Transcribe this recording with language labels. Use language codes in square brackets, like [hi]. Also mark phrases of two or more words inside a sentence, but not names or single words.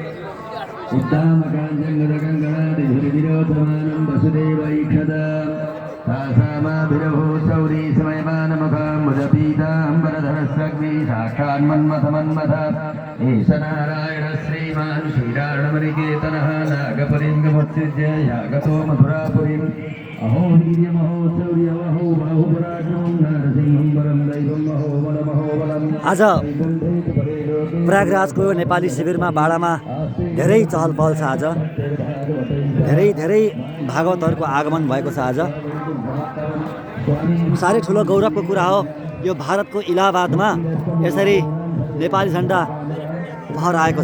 [sa] उत्तामकाञ्चङ्गदगङ्गणादिभिर्विरोधमानं वसुदेवैक्षदा तासामाभिरभो सौरी समयमानमुखाम्बुजपीताम्बरधरस्रग्नि साक्षान्मन्मथमन्मथ एष नारायण श्रीमान् श्रीराणमनिकेतनः नागपरिङ्गमुत्सृज्य यागतो मथुरापुरीम् अहो वीर्यमहो शौर्यमहो बाहुपराक्रमं नारसिंहं वरं दैवं महो बलमहो बलम्। [ne] आज प्रयागराजको नेपाली शिविरमा बाडामा धेरै चहल पहल छ। आज धेरै भागवतहरूको आगमन भएको छ। आज साह्रै ठुलो गौरवको कुरा हो। यो भारतको इलाहाबादमा यसरी नेपाली झन्डा फहराएको छ।